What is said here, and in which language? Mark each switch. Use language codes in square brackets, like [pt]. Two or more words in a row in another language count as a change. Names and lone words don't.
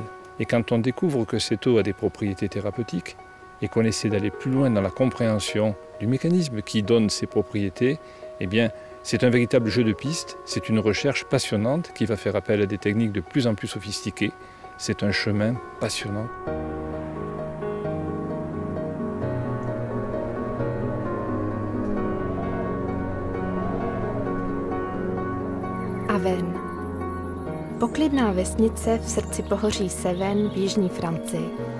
[fr] Et quand on découvre que cette eau a des propriétés thérapeutiques et qu'on essaie d'aller plus loin dans la compréhension du mécanisme qui donne ces propriétés, eh bien, c'est un véritable jeu de piste, c'est une recherche passionnante qui va faire appel à des techniques de plus en plus sophistiquées. C'est un chemin passionnant. [cs] Aven. Poklidná vesnice v srdci pohoří Cevennes v jižní Francii.